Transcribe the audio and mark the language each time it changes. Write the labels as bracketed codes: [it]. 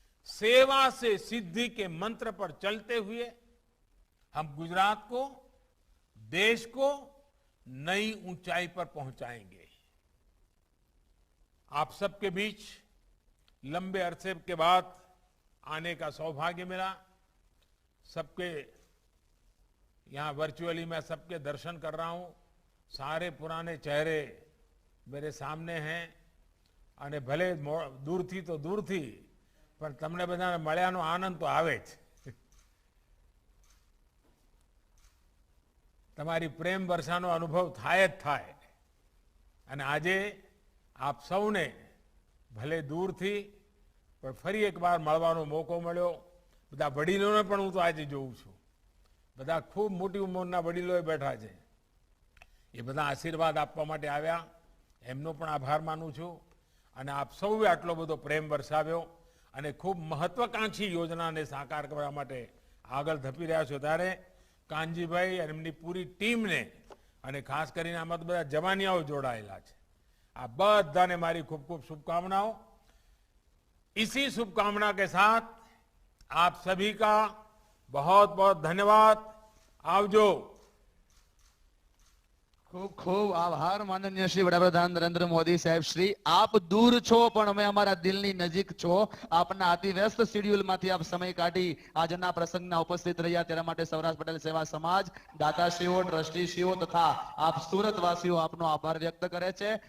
[hi] सेवा से सिद्धि के मंत्र पर चलते हुए हम गुजरात को, देश को नई ऊंचाई पर पहुंचाएंगे। आप सबके बीच लंबे अरसे के बाद आने का सौभाग्य मिला। सबके यहां वर्चुअली मैं सबके दर्शन कर रहा हूं। सारे पुराने चेहरे मेरे सामने हैं [gu] અને ભલે દૂરથી તો દૂરથી પણ તમને બધાને મળ્યાનો આનંદ તો આવે જ। તમારી પ્રેમ વર્ષાનો અનુભવ થાય જ થાય. અને આજે આપ સૌને ભલે દૂરથી પણ ફરી એકવાર મળવાનો મોકો મળ્યો. બધા વડીલોને પણ હું તો આજે જોઉં છું. બધા ખૂબ મોટી ઉંમરના વડીલોએ બેઠા છે. એ બધા આશીર્વાદ આપવા માટે આવ્યા. એમનો પણ આભાર માનું છું. અને આપ સૌએ આટલો બધો પ્રેમ વરસાવ્યો અને ખૂબ મહત્વાકાંક્ષી યોજનાને સાકાર કરવા માટે આગળ ધપી રહ્યા છો. ત્યારે કાનજીભાઈ અને એમની પૂરી ટીમને અને ખાસ કરીને આમાં તો બધા જવાનિયાઓ જોડાયેલા છે. આ બધાને મારી ખૂબ ખૂબ शुभकामनाओं. [hi] इसी शुभकामना के साथ आप सभी का बहुत बहुत धन्यवाद. [gu] आवजो. ખૂબ ખૂબ આભાર માનનીય શ્રી વડાપ્રધાન નરેન્દ્ર મોદી સાહેબ શ્રી. આપ દૂર છો પણ અમે અમારા દિલની નજીક છો. આપના અતિ વ્યસ્ત શેડ્યુલમાંથી આપ સમય કાઢી આજના પ્રસંગના ઉપસ્થિત રહ્યા તેના માટે સૌરાષ્ટ્ર પટેલ સેવા સમાજ, દાતાશ્રીઓ, ટ્રસ્ટીશ્રીઓ તથા આપ સુરતવાસીઓ આપનો આભાર વ્યક્ત કરે છે.